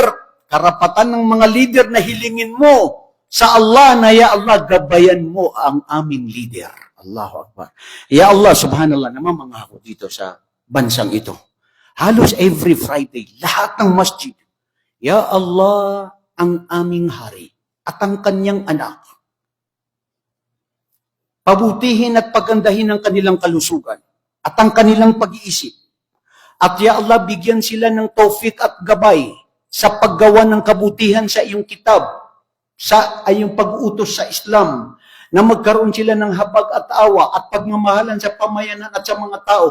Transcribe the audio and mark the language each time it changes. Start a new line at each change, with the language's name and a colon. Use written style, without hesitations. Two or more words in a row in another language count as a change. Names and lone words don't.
Filipino: Karapatan ng mga leader na hilingin mo sa Allah na,
Arabic: يا الله,
Filipino: gabayan mo ang aming leader.
Arabic: الله أكبر. يا الله، سبحان الله,
Filipino: namamangako dito sa bansang ito. Halos
English: every Friday,
Filipino: lahat ng masjid,
Arabic: يا الله,
Filipino: ang aming hari at ang kanyang anak. Pabutihin at pagandahin ang kanilang kalusugan at ang kanilang pag-iisip. At
Arabic: يا الله,
Filipino: bigyan sila ng taufik at gabay sa paggawa ng kabutihan sa iyong kitab, sa iyong pag-utos sa Islam, na magkaroon sila ng habag at awa at pagmamahalan sa pamayanan at sa mga tao.